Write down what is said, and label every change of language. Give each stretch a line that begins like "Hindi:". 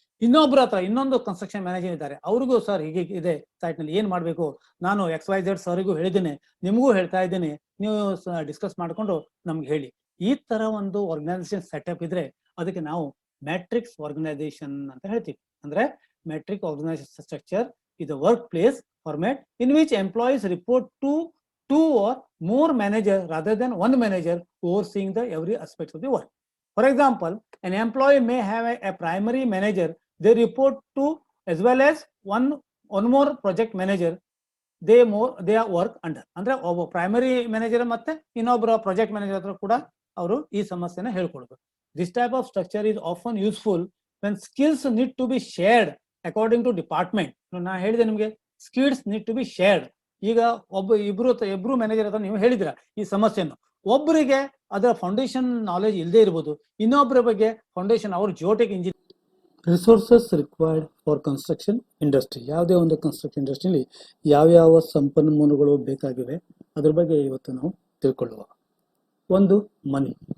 Kannada: ಇನ್ನೊಬ್ರ ಹತ್ರ ಇನ್ನೊಂದು ಕನ್ಸ್ಟ್ರಕ್ಷನ್ ಮ್ಯಾನೇಜರ್ ಇದ್ದಾರೆ, ಅವ್ರಿಗೂ ಸರ್ ಹೀಗೆ ಇದೆ ಸೈಟ್ ನಲ್ಲಿ ಏನ್ ಮಾಡ್ಬೇಕು, ನಾನು XYZ ಸರ್ಗೂ ಹೇಳಿದ್ದೇನೆ, ನಿಮಗೂ ಹೇಳ್ತಾ ಇದ್ದೇನೆ, ನೀವು ಡಿಸ್ಕಸ್ ಮಾಡ್ಕೊಂಡು ನಮ್ಗೆ ಹೇಳಿ. ಈ ತರ ಒಂದು ಆರ್ಗನೈಸೇಷನ್ ಸೆಟಪ್ ಇದ್ರೆ ಅದಕ್ಕೆ ನಾವು ಮ್ಯಾಟ್ರಿಕ್ಸ್ ಆರ್ಗನೈಸೇಷನ್ ಅಂತ ಹೇಳ್ತೀವಿ.
English: ಅಂದ್ರೆ matrix organisation structure is a workplace format in which employees report to two or more managers rather than one manager overseeing the every aspect of the work. For example, an employee may have a primary manager they report to, as well as one more project manager they are work under.
Kannada: ಅಂದ್ರೆ ಒಬ್ಬ primary manager ಮತ್ತೆ ಇನ್ನೊಬ್ಬರ project manager ಹತ್ರ ಕೂಡ ಅವರು ಈ ಸಮಸ್ಯೆನ ಹೇಳ್ಕೊಡ್ಬೇಕು.
English: This type of structure is often useful when skills need to be shared according to department.
Kannada: ನಾ ಹೇಳಿದೆ ನಿಮ್ಗೆ
English: Skills need to be shared.
Kannada: ಈಗ ಇಬ್ರು ಮ್ಯಾನೇಜರ್ ಹತ್ರ ನೀವು ಹೇಳಿದ್ರ ಈ ಸಮಸ್ಯೆಯನ್ನು, ಒಬ್ಬರಿಗೆ ಅದರ ಫೌಂಡೇಶನ್ ನಾಲೆಜ್ ಇಲ್ಲದೆ ಇರ್ಬೋದು, ಇನ್ನೊಬ್ಬರ ಬಗ್ಗೆ ಫೌಂಡೇಶನ್ ಅವ್ರ ಜಿಯೋಟೆಕ್ engineer.
English: Resources required for construction industry.
Kannada: ಯಾವುದೇ ಒಂದು ಕನ್ಸ್ಟ್ರಕ್ಷನ್ ಇಂಡಸ್ಟ್ರಿಯಲ್ಲಿ ಯಾವ್ಯಾವ ಸಂಪನ್ಮೂಲಗಳು ಬೇಕಾಗಿವೆ ಅದ್ರ ಬಗ್ಗೆ ಇವತ್ತು ನಾವು ತಿಳ್ಕೊಳ್ಳುವ. ಒಂದು ಮನಿ.